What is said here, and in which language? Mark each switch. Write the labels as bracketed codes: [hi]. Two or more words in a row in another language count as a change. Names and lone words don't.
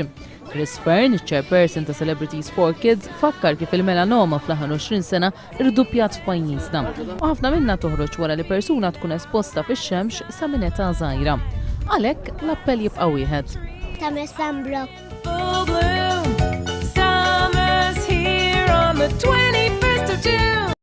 [mt] Chris Fern, chairperson ta' Celebrities for Kids, fakkar kif il-melanoma fl-aħħar 20 sena irduppjat f'pajjiżna. U ħafna minnha toħroġ wara li persuna tkun esposta fix-xemx sa minn età żgħira. Għalhekk l-appell jibqa' wieħed. Tagħmel sunblock. [en] Full bloom, summer's here on the 21st of June.